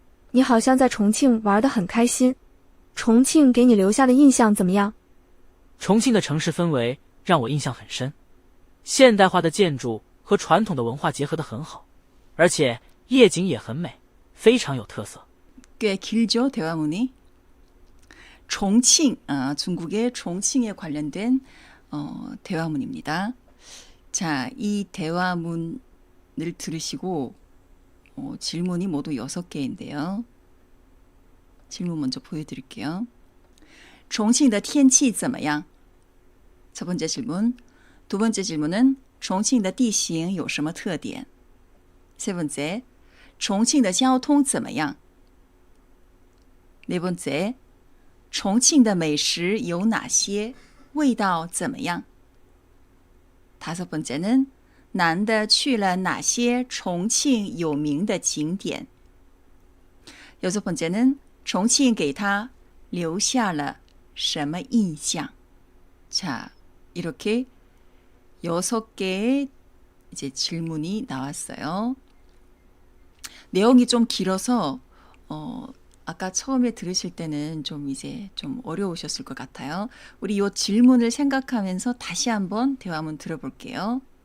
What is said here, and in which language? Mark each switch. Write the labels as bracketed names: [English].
[Chinese] 你好像在重庆玩得很开心。重庆给你留下的印象怎么样？重庆的城市氛围让我印象很深，现代化的建筑和传统的文化结合得很好，而且夜景也很美，非常有特色。 [Korean] 꽤 길죠, 대화문이. 종칭, 중국의 종칭에 관련된 대화문입니다. 자, 이 대화문을 들으시고 질문이 모두 6개인데요. 질문 먼저 보여드릴게요. 종칭의 [Chinese] 天气怎么样? [Korean] 첫 번째 질문. 두 번째 질문은 종칭의 [Chinese] 地形有什么特点? [Korean] 세 번째, 종칭의 [Chinese] 交通怎么样? [Korean] 네 번째, [Chinese] 重庆的美食有哪些？味道怎么样？ [Korean] 다섯 번째는 [Chinese] 男的去了哪些重庆有名的景点？ [Korean] 여섯 번째는 [Chinese] 重庆给他留下了什么印象？ [Korean] 자, 이렇게 6개의 이제 질문이 나왔어요. 내용이 좀 길어서 아까 처음에 들으실 때는 좀 어려우셨을 것 같아요. 우리 이 질문을 생각하면서 다시 한번 대화문 들어볼게요.